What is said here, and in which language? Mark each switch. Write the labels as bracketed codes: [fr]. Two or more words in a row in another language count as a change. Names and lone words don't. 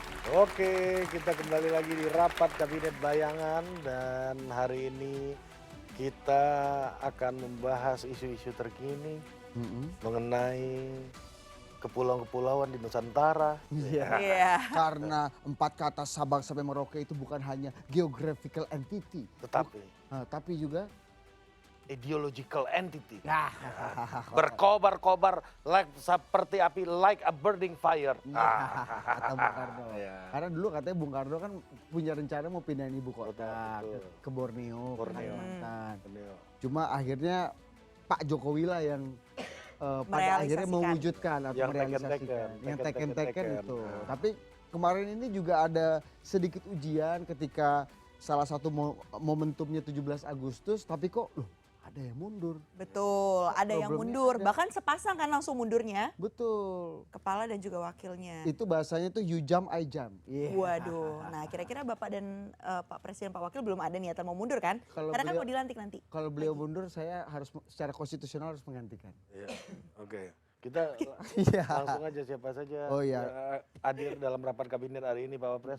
[id] Oke, kita kembali lagi di Rapat Kabinet Bayangan dan hari ini kita akan membahas isu-isu terkini mengenai kepulauan-kepulauan di Nusantara. Iya. Iya. Karena 4 kata Sabang sampai Merauke itu bukan hanya [en] geographical entity, [id] tapi juga [en] Ideological entity. [id] ya. Berkobar-kobar seperti api, [en] like a burning fire. [id] Kata Bung Karno. Iya. Karena dulu katanya Bung Karno kan punya rencana mau pindahin ibu kota Betul. ke Borneo, ke Borneo. Kalimantan. Cuma akhirnya Pak Jokowi lah yang pada akhirnya Merealisasikan. mewujudkan atau Yang merealisasikan. teken-teken, Yang teken-teken teken-teken itu. Nah. Tapi kemarin ini juga ada sedikit ujian ketika salah satu momentumnya 17 Agustus, tapi kok loh ada yang mundur. Betul, ada yang Problemnya mundur. ada. Bahkan sepasang kan langsung mundurnya. Betul. Kepala dan juga wakilnya. Itu bahasanya tuh [en] you jump I jump. [id] Iya. Waduh, nah kira-kira Bapak dan Pak Presiden, Pak Wakil belum ada niatan mau mundur kan? Kalau Karena kan beliau- mau dilantik nanti. Kalau beliau mundur saya harus secara konstitusional harus menggantikan. Iya. Oke. Kita Iya. langsung aja siapa saja Oh, iya. yang hadir dalam rapat kabinet hari ini Pak Wapres.